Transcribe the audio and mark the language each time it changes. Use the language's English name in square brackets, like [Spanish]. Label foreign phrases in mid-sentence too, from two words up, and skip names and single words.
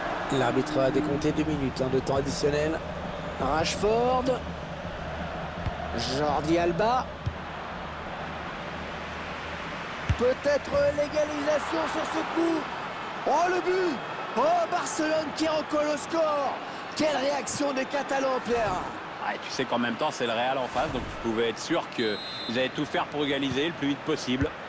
[French] L'arbitre a décompté 2 minutes de temps additionnel. Rashford. Jordi Alba. Peut-être l'égalisation sur ce coup. Oh, le but! Oh, Barcelone qui recolle au score. Quelle réaction des Catalans, Pierre! Ouais, tu sais qu'en même temps, c'est le Real en face, donc tu pouvais être sûr qu'ils allaient tout faire pour égaliser le plus vite possible.